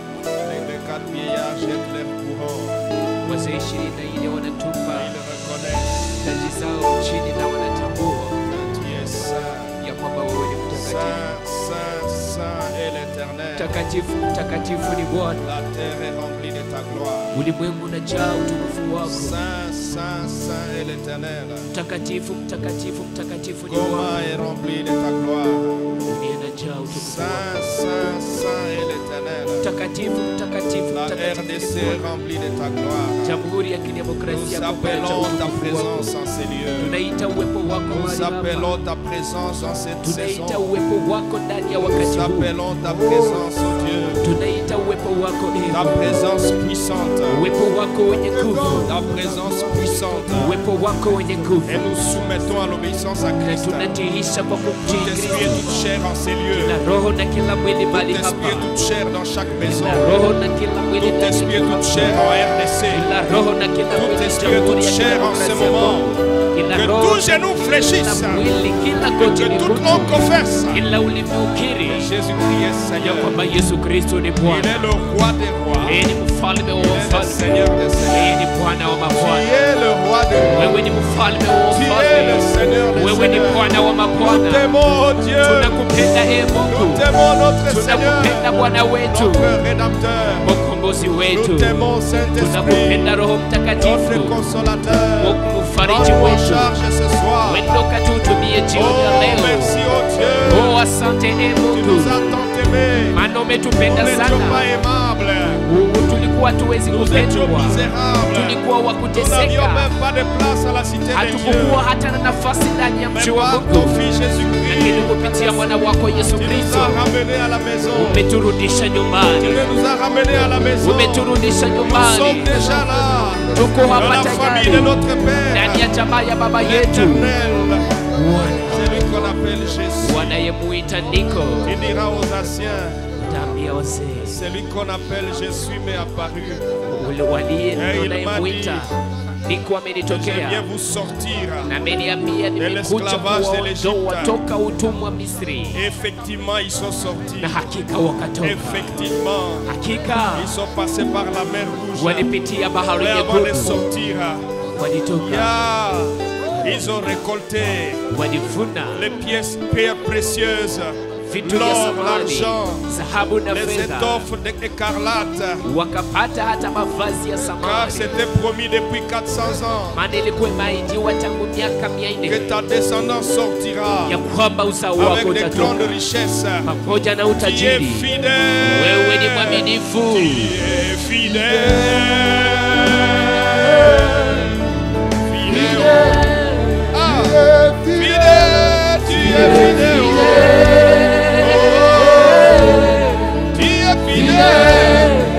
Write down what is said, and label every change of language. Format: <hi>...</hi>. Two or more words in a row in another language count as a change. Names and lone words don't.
<sw>Wazee 24 wanatupa taji zao chini na wanatambua ya kwamba wewe ni mtakatifu. Mtakatifu ni Bwana.</sw> <fr>La terre est remplie de ta gloire.</fr> <sw>Ulimwengu unajaa utukufu wako.</sw> <fr>Saint, Saint, Saint est l'Éternel.</fr> <sw>Mtakatifu ni Goma Bwana.</sw> <fr>est rempli de ta gloire.</fr> <sw>Dunia inajaa utukufu wako.</sw> <fr>Saint, Saint, Saint est l'Éternel.</fr> <sw>Mtakatifu</sw> <fr>La RDC est remplie de ta gloire.</fr> <sw>Jamhuri ya Kidemokrasia</sw> <fr>Nous</fr> <sw>ya Kongo inajaa</sw> <fr>appelons ta</fr> <sw>utukufu wako.</sw> <fr>présence en ces lieux.</fr> <sw>Tunaita uwepo wako</sw> <fr>Nous</fr> <sw>mahali hapa.</sw> <fr>appelons ta présence en cette</fr> <sw>Tunaita</sw> <fr>saison.</fr> <sw>uwepo wako ndani ya</sw> <fr>Nous</fr> <sw>wakati huu.</sw> <fr>appelons ta présence, oh Dieu.</fr> <sw>Tunaita uwepo wako</sw> <fr>Ta présence puissante.</fr> <sw>uwepo wako wenye nguvu,</sw> <fr>Ta présence puissante.</fr> <sw>uwepo wako wenye nguvu,</sw> <fr>Et nous soumettons à l'obéissance à</fr> <sw>na</sw> <fr>Christ.</fr> <sw>tunatiisha kwa</sw> <fr>Tout</fr> <sw>kumtii</sw> <fr>esprit et</fr> <sw>Kristo.</sw> <fr>toute chair en ces lieux.</fr> <sw>Kila roho na kila mwili mahali</sw> <fr>Tout esprit</fr> <sw>hapa,</sw> <fr>et toute chair dans chaque maison.</fr> <sw>kila roho na kila mwili</sw> <fr>Tout</fr> <sw>ndani</sw> <fr>esprit et</fr> <sw>ya</sw> <fr>toute</fr> <sw>hapa.</sw> <fr>chair en RDC.</fr> <sw>Kila roho na kila</sw> <fr>Tout</fr> <sw>mwili</sw> <fr>esprit et</fr> <sw>Jamhuri</sw> <fr>toute</fr> <sw>ya</sw> <fr>chair en ce</fr> <sw>Kidemokrasia ya</sw> <fr>moment.</fr> <sw>Kongo. Kila</sw> <fr>Que</fr> <sw>roho,</sw> <fr>tout genou</fr> <sw>kila</sw> <fr>fléchisse.</fr> <sw>mwili, kila goti</sw> <fr>Que</fr> <sw>ni</sw> <fr>toute</fr> <sw>kutu,</sw> <fr>langue confesse.</fr> <sw>kila ulimi ukiri</sw> <fr>Jésus-Christ est</fr> <sw>ya</sw> <fr>Seigneur.</fr> <sw>kwamba Yesu Kristo ni</sw> <fr>Il</fr> <sw>Bwana.</sw> <fr>est le roi des rois.</fr> <sw>Yeye ni mfalme wa</sw> <fr>Il est le</fr> <sw>wafalme,</sw> <fr>Seigneur des</fr> <sw>yeye</sw> <fr>seigneurs.</fr> <sw>ni Bwana wa</sw> <fr>Tu</fr> <sw>mabwana.</sw> <fr>es le roi des rois.</fr> <sw>Wewe ni mfalme wa</sw> <fr>Tu es le</fr> <sw>wafalme,</sw> <fr>Seigneur des</fr> <sw>wewe ni</sw> <fr>seigneurs.</fr> <sw>Bwana wa</sw> <fr>Nous</fr> <sw>mabwana.</sw> <fr>t'aimons, oh Dieu.</fr> <sw>Tunakupenda ee</sw> <fr>Nous</fr> <sw>Mungu,</sw> <fr>t'aimons, notre</fr> <sw>tunakupenda</sw> <fr>Seigneur.</fr> <sw>Bwana wetu,</sw> <fr>Notre Rédempteur.</fr> <sw>mkombozi wetu.</sw> <fr>Nous t'aimons, Saint-Esprit.</fr> <sw>Tunakupenda Roho</sw> <fr>Notre</fr> <sw>Mtakatifu,</sw> <fr>consolateur.</fr> <sw>Mungu mfariji</sw> <fr>Prends en</fr> <sw>wetu.</sw> <fr>charge ce soir.</fr> <sw>Wendo katutumie jioni ya</sw> <fr>Oh,</fr> <sw>leo.</sw> <fr>merci, oh Dieu.</fr> <sw>Oh, asante ee</sw> <fr>Tu</fr> <sw>Mungu,</sw> <fr>nous as tant aimés.</fr> <sw>maana</sw> <fr>Nous</fr> <sw>umetupenda</sw> <fr>n'étions</fr> <sw>sana.</sw> <fr>pas aimables.</fr> <sw>Tulikuwa tuwezi</sw> <fr>Nous étions</fr> <sw>kupendwa,</sw> <fr>misérables.</fr> <sw>tulikuwa wa</sw> <fr>Nous n'avions</fr> <sw>kuteseka,</sw> <fr>même pas de place à la cité des dieux.</fr> <sw>hatukukuwa hata na nafasi ndani ya</sw> <fr>Mais</fr> <sw>mji wa</sw> <fr>par</fr> <sw>Mungu,</sw> <fr>ton Fils</fr> <sw>lakini</sw> <fr>Jésus-Christ,</fr> <sw>kupitia mwana wako Yesu</sw> <fr>tu nous</fr> <sw>Kristo</sw> <fr>as ramenés à la maison.</fr> <sw>umeturudisha</sw> <fr>Tu</fr> <sw>nyumbani,</sw> <fr>nous as ramenés à la maison.</fr> <sw>umeturudisha</sw> <fr>Nous sommes</fr> <sw>nyumbani.</sw> <fr>déjà là.</fr> <sw>tuko</sw> <fr>dans</fr> <sw>hapa</sw> <fr>la famille de</fr> <sw>tayari</sw> <fr>notre Père.</fr> <sw>ndani ya jamaa ya baba yetu.</sw> <fr>L'éternel, c'est lui qu'on appelle Jésus.</fr> <sw>Wanayemuita Niko,</sw> <fr>Il dira aux anciens,</fr> <sw>tambia wazee</sw> <fr>c'est lui qu'on appelle Jésus m'est apparu.</fr> <sw>ule waliye</sw> <fr>il</fr> <sw>unayemuita Niko</sw> <fr>Je viens</fr> <sw>amenitokea</sw> <fr>vous sortir.</fr> <sw>na ameniambia nimekuja</sw> <fr>l'esclavage de</fr> <sw>kuwaondoa</sw> <fr>l'Égypte.</fr> <sw>toka utumwa Misri,</sw> <fr>Effectivement, ils sont sortis.</fr> <sw>na hakika wakatoka.</sw> <fr>Effectivement,</fr> <sw>Hakika</sw> <fr>ils sont passés par la mer Rouge.</fr> <sw>walipitia bahari</sw> <fr>Mais avant de</fr> <sw>nyekundu,</sw> <fr>sortir,</fr> <sw>walitoka</sw> <fr>ils ont récolté</fr> <sw>walivuna</sw> <fr>les pièces précieuses,</fr> <sw>vitu vya</sw> <fr>l'or,</fr> <sw>samani,</sw> <fr>l'argent,</fr> <sw>dhahabu na</sw> <fr>les</fr> <sw>fedha,</sw> <fr>étoffes d'écarlate,</fr> <sw>wakapata hata mavazi ya</sw> <fr>car</fr> <sw>samani,</sw> <fr>c'était promis depuis 400 ans</fr> <sw>maana ilikuwa imeidiwa tangu miaka</sw> <fr>que</fr> <sw>400</sw> <fr>ta descendance sortira</fr> <sw>ya kwamba uzao wako</sw> <fr>avec des grandes</fr> <sw>utatoka</sw> <fr>richesses.</fr> <sw>pamoja na</sw> <fr>Tu es</fr> <sw>utajiri.</sw> <fr>fidèle.</fr> <sw>Wewe ni mwaminifu,</sw> <fr>Tu es fidèle. Fidèle. Ah, fidèle. Tu es fidèle. Oh, tu es fidèle.</fr>